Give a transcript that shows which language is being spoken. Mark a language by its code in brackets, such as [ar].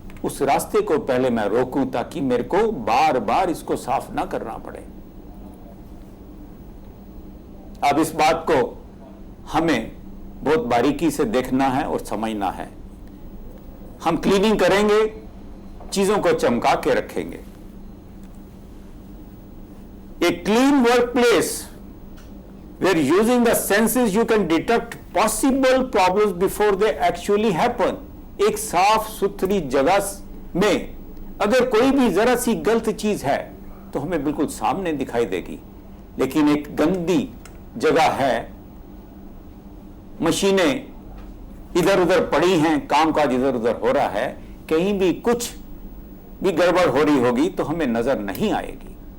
[hi] उस रास्ते को पहले मैं रोकूं ताकि मेरे को बार बार इसको साफ ना करना पड़े। अब इस बात को हमें बहुत बारीकी से देखना है और समझना है। हम क्लीनिंग करेंगे, चीजों को चमका के रखेंगे। [en] A clean workplace where using the senses you can detect possible problems before they actually happen. [hi] एक साफ सुथरी जगह में अगर कोई भी जरा सी गलत चीज है तो हमें बिल्कुल सामने दिखाई देगी, लेकिन एक गंदी जगह है, मशीनें इधर उधर पड़ी हैं, कामकाज इधर उधर हो रहा है, कहीं भी कुछ भी गड़बड़ हो रही होगी तो हमें नजर नहीं आएगी।